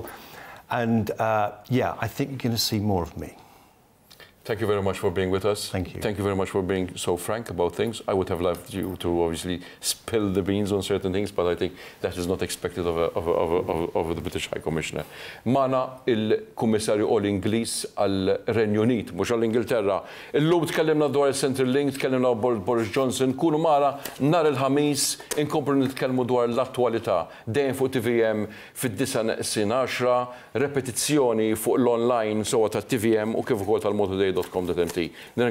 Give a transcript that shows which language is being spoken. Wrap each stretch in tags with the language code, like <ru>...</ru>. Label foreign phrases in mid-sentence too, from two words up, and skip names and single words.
<en>And yeah, I think you're going to see more of me. Thank you very much for being with us. Thank you. Thank you very much for being so frank about things. I would have loved you to obviously spill the beans on certain things, but I think that is not expected of the British High Commissioner.</en> <mt>Mana il-Kummissarju All-Ingliż għal-Renju Unit, mhux għall-Ingilterra. Illum tkellimna dwar il-Central Link, tkellimna dwar Boris Johnson, kunu mara nhar il-ħamis inkomplu nitkellmu dwar l-attwalità. Dejjem fuq TVM fid-9:10, repetizzjoni fuq l-online sowa ta' TVM u kif ukoll tal-motoday.com.mt.</mt>